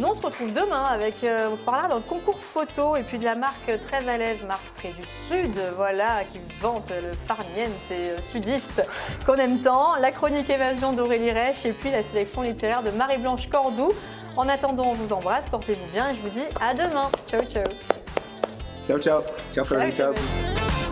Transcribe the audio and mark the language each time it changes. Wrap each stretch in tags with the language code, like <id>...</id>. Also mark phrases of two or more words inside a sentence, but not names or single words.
<fr>Nous, on se retrouve demain avec, on parlera d'un concours photo et puis de la marque très à l'aise, marque très du Sud, voilà, qui vante le farniente sudiste qu'on aime tant. La chronique évasion d'Aurélie Rech et puis la sélection littéraire de Marie-Blanche Cordoue. En attendant, on vous embrasse, portez-vous bien et je vous dis à demain.</fr> <it>Ciao, ciao. Ciao, ciao. Ciao, Florine, ciao. ciao.</it>